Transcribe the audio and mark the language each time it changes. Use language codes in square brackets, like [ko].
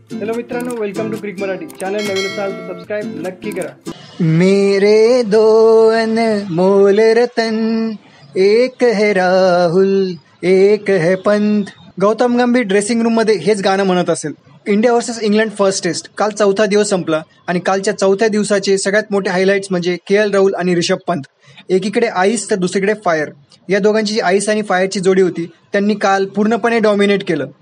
[mr] Hello मित्रांनो, welcome to cricket Marathi channel. नवीन असाल तर सबस्क्राईब नक्की करा. [hi] मेरे दो अनमोल रतन, एक है राहुल एक है पंत. [mr] गौतम गंभीर ड्रेसिंग रूम मध्ये हेच गाणं म्हणत असेल. India versus England first taste काल चौथा दिवस संपला आणि कालच्या चौथ्या दिवसाचे सगळ्यात मोठे हायलाइट्स म्हणजे के.एल. राहुल आणि ऋषभ पंत. एकीकडे आईस तर दुसरीकडे फायर. या दोघांची जी आईस आणि फायरची जोडी होती त्यांनी काल पूर्णपणे डॉमिनेट केलं.